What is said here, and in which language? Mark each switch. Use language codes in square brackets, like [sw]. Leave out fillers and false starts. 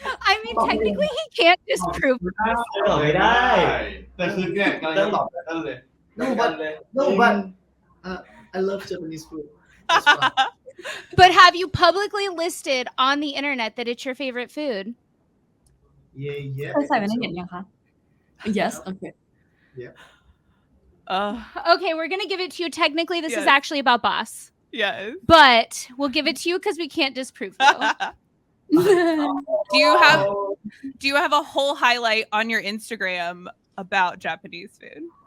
[en] I mean, technically, he can't disprove. [th] ตอบไม่ได้ แต่คือเนี่ยกำลังจะตอบไตเติ้ลเลย [en] No but no but I love Japanese food That's why. But have you publicly listed on the internet that it's your favorite food? Yeah [th] เคยใส่ไว้ในเน็ตยังคะ [en] yes okay Okay, we're going to give it to you. Technically, this is Yes. actually about Boss. Yes. But we'll give it to you because we can't disprove you. Do you have a whole highlight on your Instagram about Japanese food?